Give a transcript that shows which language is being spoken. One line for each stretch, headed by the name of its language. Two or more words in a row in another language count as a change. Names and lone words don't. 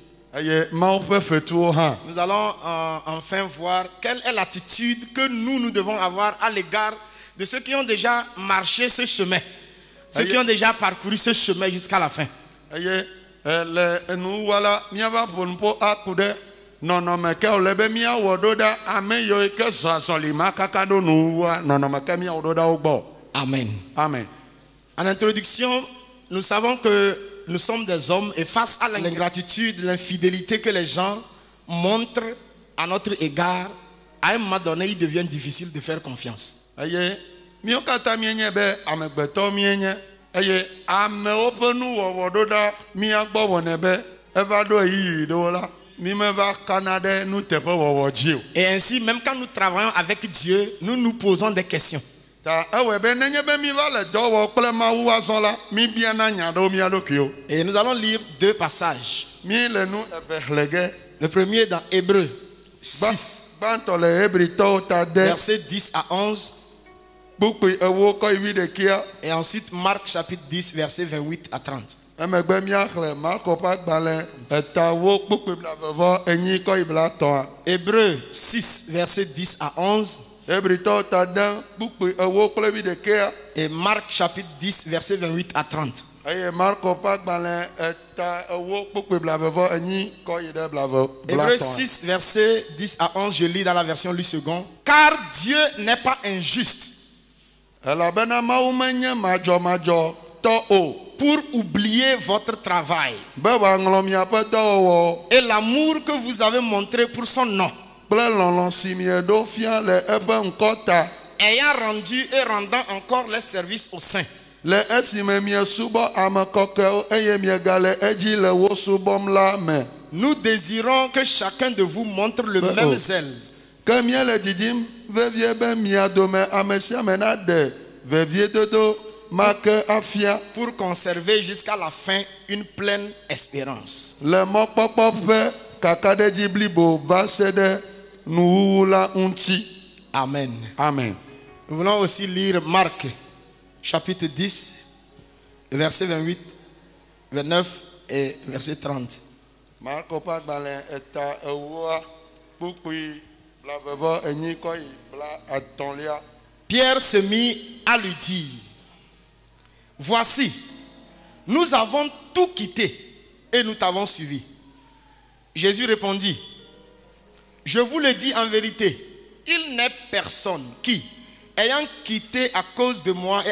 French: Nous allons enfin voir quelle est l'attitude que nous devons avoir à l'égard de ceux qui ont déjà marché ce chemin. Ceux qui ont déjà parcouru ce chemin jusqu'à la fin.
Ewe: nɔnɔmeke ole be míawɔ ɖo ɖa ame yiwo ke zɔzɔlima kaka ɖo nuwua nɔnɔmeke míawɔ ɖo ɖa wo gbɔ. Amen. Amen.
French: En introduction, nous savons que nous sommes des hommes et face à l'ingratitude, l'infidélité que les gens montrent à notre égard, à un moment donné, il devient difficile de faire confiance.
Ewe: Eye mío katã míenye be amegbetɔ míenye eye amewo ƒe nuwɔwɔ ɖo ɖa míagbɔ wɔnɛ be eva ɖo ɣeyiɣi ɖewo la mi meva kana ɖe nuteƒe wɔwɔ dzi o.
French: Et ainsi, même quand nous travaillons avec Dieu, nous nous posons des questions.
Ewe: Ta ewɔe be nenye be mi va le dɔ wɔ kple Mawu azɔ la mi biana nya ɖewo mía ɖokuiwo.
French: Et nous allons lire deux passages.
Ewe: Mi le nu eve xlẽ ge.
French: Le premier dans Hébreux 6,
Ewe: Gbãtɔ le Hebritɔwo ta de
French: versets 10 à 11.
Ewe: kpukpui ewo kɔ yi 11.
French: Et ensuite Marc chapitre 10, versets 28 à 30.
Ewe: Emegbe míaxlẽ Marko ƒe agbalẽ etawo kpukpui blavevɔ enyi kɔ yi blatɔa.
French: Hébreux 6, versets 10 à 11.
Ewe: Hebritɔwo ta de kpukpui ewo kple 11.
French: Et Marc chapitre 10, versets 28 à 30.
Ewe: Eye Marko ƒe agbalẽ eta ewo kpukpui blavevɔ enyi kɔ yi ɖe Hébreux blatɔa.
French: 6, versets 10 à 11, je lis dans la version Louis II. Car Dieu n'est pas injuste
Ewe: Elabena Mawu menye madzɔmadzɔ tɔ o.
French: pour oublier votre travail
Ewe: Be wòaŋlɔ miaƒe dɔwɔwɔ
French: et l'amour que vous avez montré pour son nom,
Ewe: kple lɔlɔ̃ si mieɖo fia le eƒe ŋkɔ ta.
French: ayant rendu et rendant encore les services aux saints.
Ewe: Le esime miesubɔ ame kɔkɔewo eye miegale edzi le wo subɔm la me.
French: Nous désirons que chacun de vous montre le même zèle
Ewe: Ke miele didim vevie be mia dome ame sia ame naɖe veviedodo ma ke afia
French: pour conserver jusqu'à la fin une pleine espérance.
Ewe: le mɔkpɔkpɔ ƒe kakaɖedzi blibo va se ɖe nuwuwu la ŋuti. Amen. Amen.
French: Nous voulons aussi lire Marc chapitre 10, verset 28, 29 et verset 30.
Ewe: Marko ƒe agbalẽ eta ewoa kpukpui blavevɔ enyi kɔ yi bla etɔ̃lia.
French: Pierre se mit à lui dire, voici, nous avons tout quitté et nous t'avons suivi. Jésus répondit, je vous le dis en vérité, il n'est personne qui, ayant quitté à cause de moi et